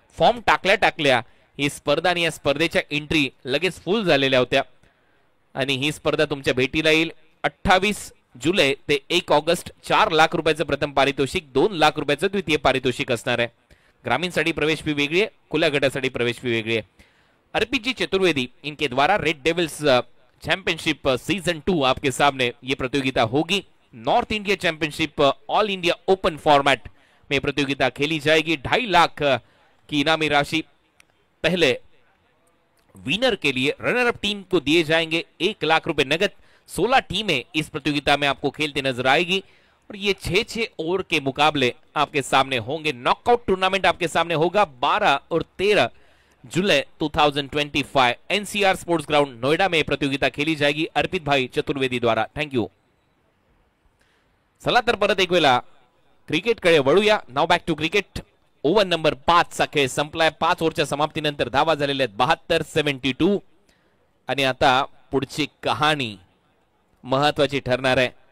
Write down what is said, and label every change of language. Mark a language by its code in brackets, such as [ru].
[mr] Form टाकल्या ही स्पर्धा आणि या स्पर्धेच्या एंट्री लगेच फुल झालेल्या होत्या आणि ही स्पर्धा तुमच्या भेटीला येईल 28 जुलै ते 1 ऑगस्ट. 4 लाख रुपयाचं प्रथम पारितोषिक, 2 लाख रुपयाचं द्वितीय पारितोषिक असणार आहे. ग्रामीणसाठी प्रवेश फी वेगळी आहे, खुल्या गटासाठी प्रवेश फी वेगळी आहे. [hi] अर्पित जी चतुर्वेदी इनके द्वारा रेड डेविल्स चैंपियनशिप सीजन 2 आपके सामने ये प्रतियोगिता होगी. North India championship all India open format में प्रतियोगिता खेली जाएगी. 2.5 लाख की इनामी राशि पहले विनर के लिए, रनर अप टीम को दिए जाएंगे 1 लाख रुपए नगद. 16 टीमें इस प्रतियोगिता में आपको खेलते नजर आएगी और ये 6-6 ओवर के मुकाबले आपके सामने होंगे. नॉकआउट टूर्नामेंट आपके सामने होगा 12 और 13 जुलाई 2025 एनसीआर स्पोर्ट्स ग्राउंड नोएडा में प्रतियोगिता खेली जाएगी अर्पित भाई चतुर्वेदी द्वारा. [en] Thank you. [mr] चला तर परत एक वेळा क्रिकेटकडे वळूया. नाव [en] Back to cricket. [mr] Over number 5 चा खेळ संपलाय. 5 ओव्हरच्या समाप्तीनंतर धावा झालेल्या आहेत 72-72 आणि आता पुढची कहाणी महत्वाची ठरणार आहे.